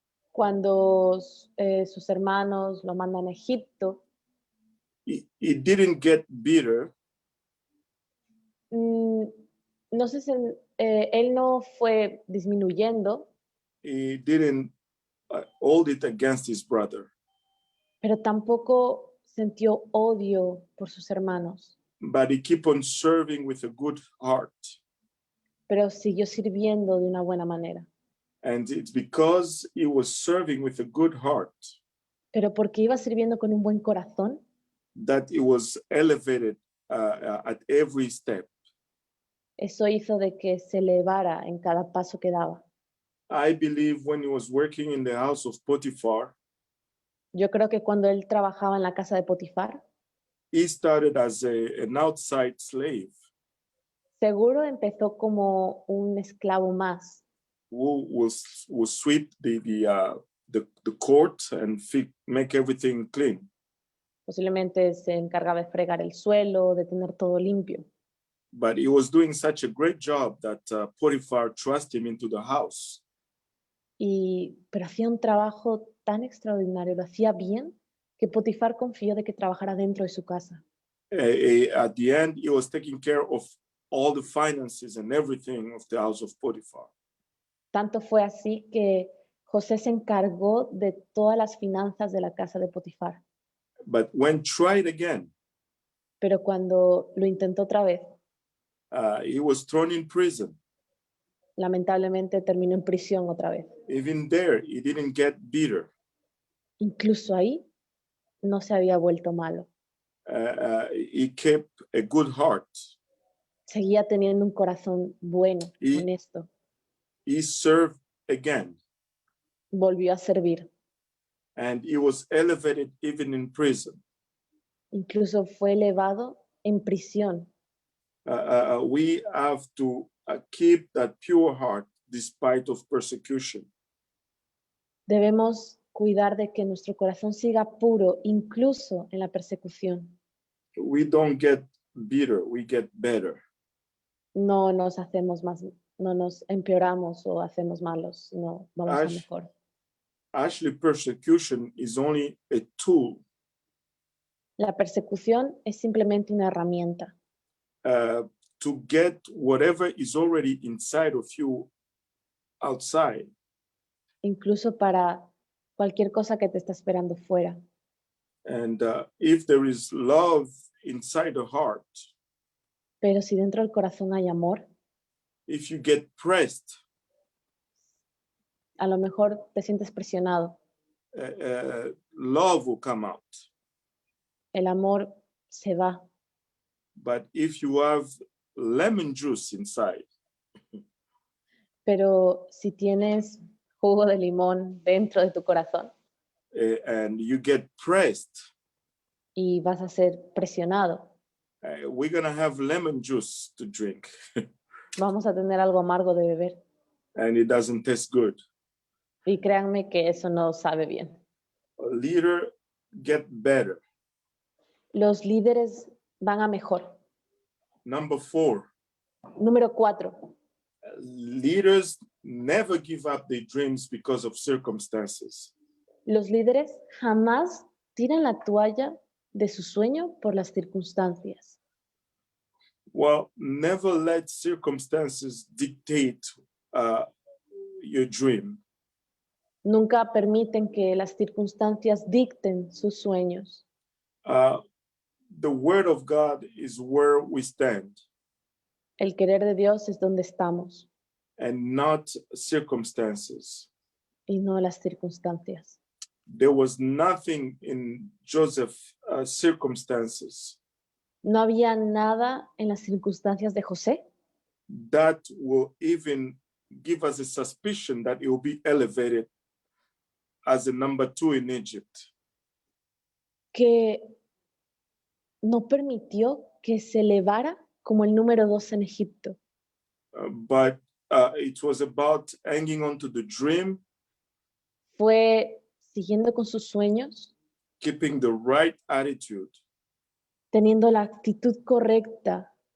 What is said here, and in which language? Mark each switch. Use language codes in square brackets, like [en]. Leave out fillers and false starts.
[es] cuando sus hermanos lo mandan a Egipto, [en] he didn't get bitter. [es] no sé si él no fue disminuyendo, [en] He didn't hold it against his brother, [es] pero tampoco sintió odio por sus hermanos, [en] but he kept on serving with a good heart. [es] pero siguió sirviendo de una buena manera. [en] And it's because he was serving with a good heart [es] Pero porque iba sirviendo con un buen corazón, [en] that he was elevated at every step. [es] eso hizo de que se elevara en cada paso que daba. [en] I believe when he was working in the house of Potiphar, [es] Yo creo que cuando él trabajaba en la casa de Potifar, [en] he started as an outside slave [es] seguro empezó como un esclavo más, [en] who will sweep the court and make everything clean. [es] posiblemente se encargaba de fregar el suelo, de tener todo limpio. [en] But he was doing such a great job that Potiphar trusted him into the house. [es] Pero hacía un trabajo tan extraordinario, lo hacía bien, que Potifar confió de que trabajara dentro de su casa. [en] At the end, he was taking care of all the finances and everything of the house of Potiphar. [es] Tanto fue así que José se encargó de todas las finanzas de la casa de Potifar. [en] But when tried again, [es] Pero cuando lo intentó otra vez, [en] he was thrown in prison. [es] lamentablemente terminó en prisión otra vez. [en] Even there, he didn't get bitter. [es] Incluso ahí no se había vuelto malo. [en] He kept a good heart. [es] Seguía teniendo un corazón bueno, honesto. [en] He served again. [es] Volvió a servir. [en] And he was elevated even in prison. [es] Incluso fue elevado en prisión. [en] We have to keep that pure heart despite of persecution. [es] Debemos cuidar de que nuestro corazón siga puro, incluso en la persecución. [en] We don't get bitter, we get better. [es] No nos hacemos más, no nos empeoramos o hacemos malos, no, vamos a mejor. [en] Actually, persecution is only a tool. [es] La persecución es simplemente una herramienta [en] To get whatever is already inside of you outside. [es] incluso para cualquier cosa que te está esperando fuera. [en] And if there is love inside the heart, [es] pero si dentro del corazón hay amor, [en] if you get pressed, [es] a lo mejor te sientes presionado. [en] Love will come out. [es] El amor se va. [en] But if you have lemon juice inside, [es] pero si tienes jugo de limón dentro de tu corazón, [en] and you get pressed, [es] y vas a ser presionado, [en] we're gonna have lemon juice to drink. [es] vamos a tener algo amargo de beber. [en] and it doesn't taste good. [es] Y créanme que eso no sabe bien. [en] A leader get better. [es] Los líderes van a mejor. [en] Number 4, [es] Número 4. [en] leaders never give up their dreams because of circumstances. [es] Los líderes jamás tiran la toalla de su sueño por las circunstancias. [en] Well, never let circumstances dictate your dream. [es] Nunca permiten que las circunstancias dicten sus sueños. [en] The word of God is where we stand [es] El querer de Dios es donde estamos [en] and not circumstances. [es] y no las circunstancias. [en] There was nothing in Joseph's circumstances [es] No había nada en las circunstancias de José [en] that will even give us a suspicion that he will be elevated as a number 2 in Egypt. [es] que no permitió que se elevara como el número 2 en Egipto. [en] But it was about hanging on to the dream, [es] Fue siguiendo con sus sueños, [en] keeping the right attitude, [es] teniendo la actitud correcta.